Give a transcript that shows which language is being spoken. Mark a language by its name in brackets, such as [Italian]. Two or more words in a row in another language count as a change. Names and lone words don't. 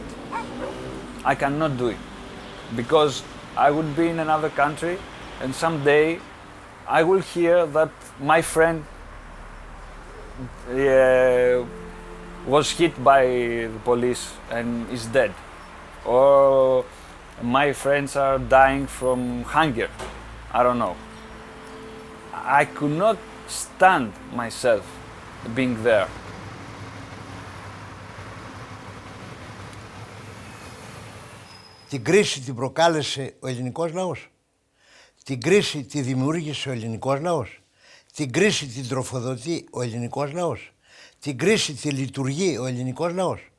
[English] I cannot do it because I would be in another country and someday I will hear that my friend was hit by the police and is dead, or my friends are dying from hunger. I don't know. I could not stand myself being there. [Greek] Την κρίση την προκάλεσε ο ελληνικός λαός. Την κρίση τη δημιούργησε ο ελληνικός λαός. Την κρίση την τροφοδοτεί ο ελληνικός λαός. Την κρίση τη λειτουργεί ο ελληνικός λαός.